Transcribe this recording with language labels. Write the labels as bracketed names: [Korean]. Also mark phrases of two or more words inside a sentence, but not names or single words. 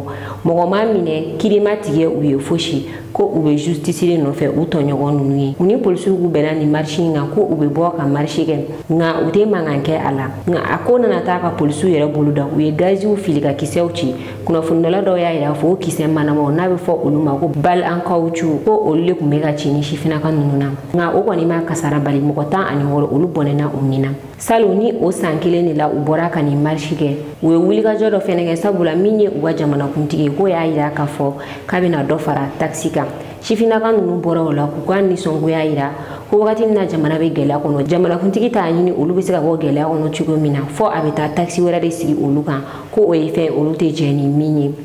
[Bambara] Mɔgɔ ma minɛ kirima tigɛ u ye fosi ko u bɛ justice de nɔfɛ u tɔɲɔgɔn ninnu ye. U ni polisiw k'u bɛnna ni marche in kan ko u bɛ bɔ ka marche kɛ nka u tɛ mankan kɛ a la. Nka a ko nana taa ka polisiw yɛrɛ bolo da u ye gaziw fili ka kisɛw ci. Kunnafonidala dɔw y'a yira fɔ o kisɛ manamaw n'a bɛ fɔ olu ma ko [French] bal en caoutchouc [Bambara] ko olu de tun bɛ ka ci ni sifinaka ninnu na. Nka o kɔni ma kasara bali mɔgɔ 16 olu bɔnɛna u ni na. Salon ni o san kelen de la u bɔra ka ni marche kɛ u ye wulikajɔ dɔ fɛnɛ kɛ sabula min ye u ka jamanakuntigi ko y'a yira k'a fɔ k'a bɛna dɔ fara taxi kan. Sifinaka ninnu bɔra o la k'u ka nisɔngoya yira ko wagati min na jamana bɛ gɛlɛya kɔnɔ jamanakuntigi t'a ɲini olu bɛ se ka bɔ gɛlɛya kɔnɔ cogo min na fɔ a bɛ taa taxi wɛrɛ de sigi olu kan ko o ye fɛn olu tɛ jɛ ni min ye.